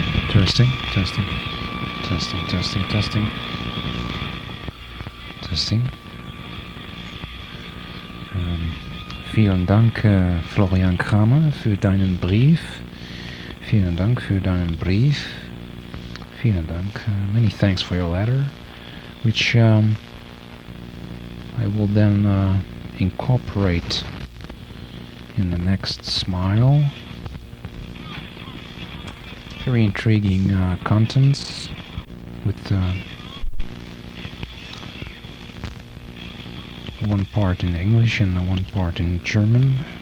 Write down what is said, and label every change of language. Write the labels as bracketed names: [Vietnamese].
[English] Testing, testing, testing, testing, testing, testing. [German] Vielen Dank, Florian Kramer, für deinen Brief. Vielen Dank für deinen Brief. Vielen Dank. [English] Many thanks for your letter, which I will then incorporate in the next Smile. Very intriguing contents with one part in English and one part in German.